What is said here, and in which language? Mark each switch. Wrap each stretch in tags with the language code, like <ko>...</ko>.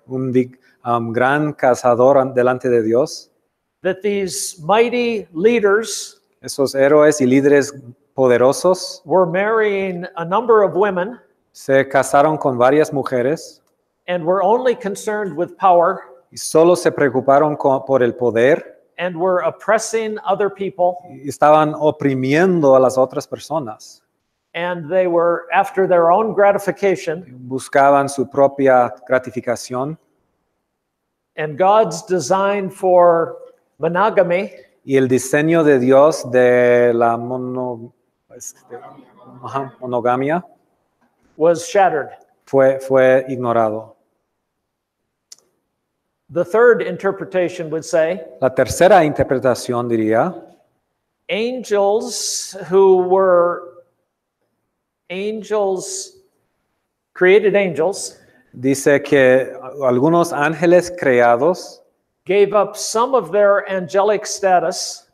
<es>un gran cazador delante de Dios,</es> <en>that these mighty leaders</en> <es>esos héroes y líderes poderosos</es> <en>were marrying a number of women</en> <es>se casaron con varias mujeres</es> <en>and were only concerned with power</en> <es>y solo se preocuparon por el poder</es> <en>and were oppressing other people,</en> <es>y estaban oprimiendo a las otras personas.</es> <en>and they were after their own gratification,</en> <es>Buscaban su propia gratificación</es> <en>and God's design for monogamy</en> <es>y el diseño de Dios de la monogamia</es> <en>was shattered.</en> <es>fue ignorado.</es> <en>The third interpretation would say</en> <es>La tercera interpretación diría</es> <en>angels who were created angels,</en> <es>dice que algunos ángeles creados</es> <en>gave up some of their angelic status,</en>